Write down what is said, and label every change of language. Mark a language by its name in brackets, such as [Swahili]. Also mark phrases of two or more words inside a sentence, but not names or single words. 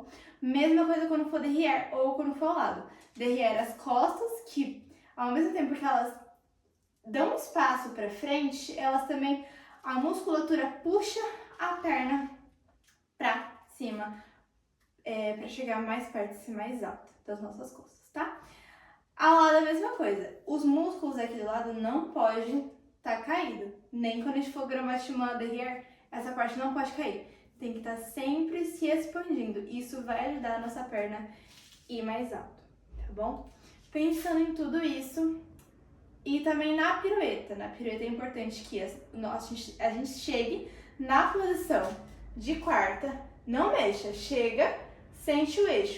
[Portuguese] Mesma coisa quando for derrière ou quando for ao lado. Derrière as costas, que ao mesmo tempo que elas dão espaço para frente, elas também, a musculatura puxa a perna para cima, para chegar mais perto e ser mais alta das nossas costas, tá? Ao lado é a mesma coisa. Os músculos aqui do lado não podem estar caídos. Nem quando a gente for [French] grand battement derrière, [Portuguese] essa parte não pode cair. Tem que estar sempre se expandindo. Isso vai ajudar a nossa perna a ir mais alto, tá bom? Pensando em tudo isso, e também na pirueta. Na pirueta é importante que a gente chegue na posição de quarta, não mexa, chega, sente o eixo.